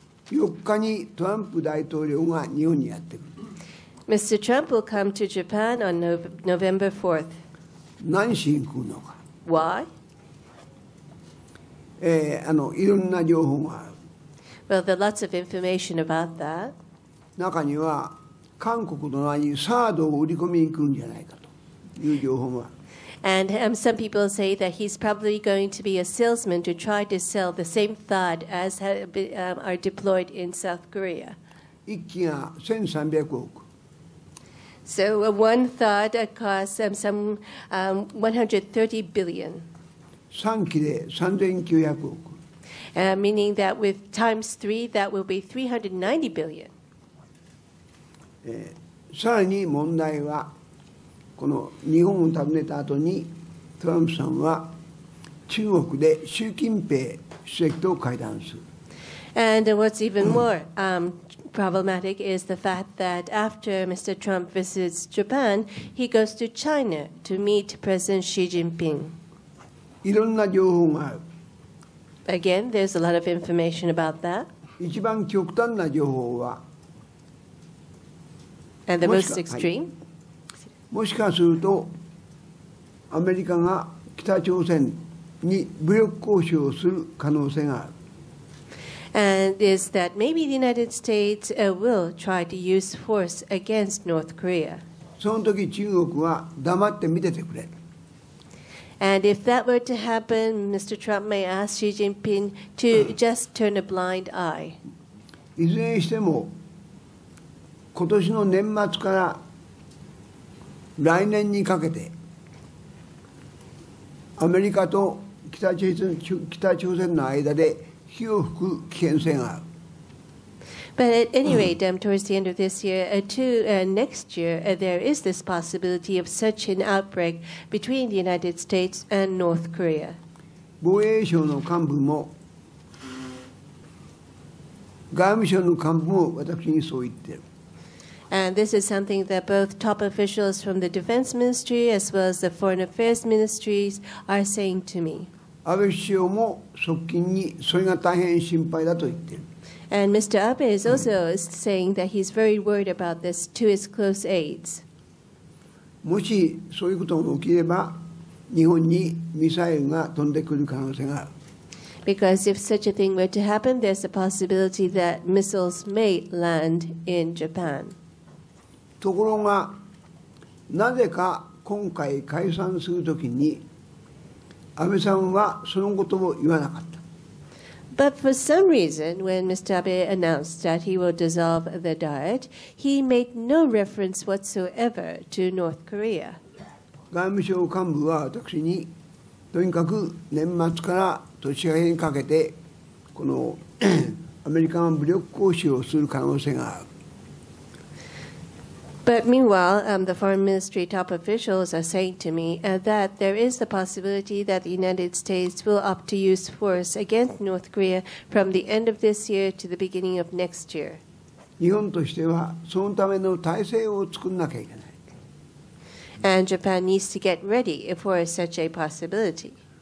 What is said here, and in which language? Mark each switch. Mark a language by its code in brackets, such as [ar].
[ja] 4日にトランプ大統領が日本にやってくる。 [en] Mr. Trump will come to Japan on November 4th. [ja] 何しに来るのか。 [en] Why? [ja] いろんな情報がある。 [en] Well, there are lots of information about that. [ja] 中には韓国の名にサードを売り込みに来るんじゃないかという情報もある。 [en] And some people say that he's probably going to be a salesman to try to sell the same THAAD as are deployed in South Korea. [ja] 1機が1300億。 [en] So one THAAD costs some 130 billion. [ja] 3機で3900億。 [en] Meaning that with times 3, that will be 390 billion. [ja] さらに問題はこの日本を訪ねた後にトランプさんは中国で習近平主席と会談する。 [en] And what's even more problematic is the fact that after Mr. Trump visits Japan, he goes to China to meet President Xi Jinping. [ja] いろんな情報がある。 [en] Again, there's a lot of information about that. [ja] 一番極端な情報は [en] And the most extreme? [ja] もしかするとアメリカが北朝鮮に武力交渉をする可能性がある。 [en] And is that maybe the United States will try to use force against North Korea. [ja] その時中国は黙って見ててくれ。 [en] And if that were to happen, Mr. Trump may ask Xi Jinping to just turn a blind eye. [ja] いずれにしても、今年の年末から来年にかけて、アメリカと北朝鮮の間で火を吹く危険性がある。 [en] But at any rate, towards the end of this year to next year, there is this possibility of such an outbreak between the United States and North Korea. [ja] 防衛省の幹部も外務省の幹部も私にそう言っている。 [en] And this is something that both top officials from the Defense Ministry as well as the Foreign Affairs Ministries are saying to me. [ja] 安倍首相も側近にそれが大変心配だと言っている。 [en] And Mr. Abe is also saying that he's very worried about this to his close aides. [ja] もしそういうことが起きれば、日本にミサイルが飛んでくる可能性がある。 [en] Because if such a thing were to happen, there's a possibility that missiles may land in Japan. [ja] ところが、なぜか今回解散するときに、安倍さんはそのことを言わなかった。 [en] But for some reason, when Mr. Abe announced that he will dissolve the Diet, he made no reference whatsoever to North Korea. [ja] 外務省幹部は私に、とにかく年末から年明けにかけて、このアメリカが武力行使をする可能性がある。 [en] But meanwhile, the foreign ministry top officials are saying to me that there is the possibility that the United States will opt to use force against North Korea from the end of this year to the beginning of next year. [ja] 日本としてはそのための体制を作らなきゃいけない。 [en] And Japan needs to get ready for such a possibility.